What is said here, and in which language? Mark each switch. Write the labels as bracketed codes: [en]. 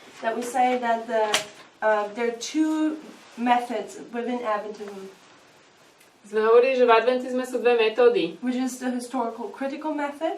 [en] that we say that there are two methods within Adventism, [sk] sme hovorili, že v adventizme sú dve metódy. [en] which is the historical critical method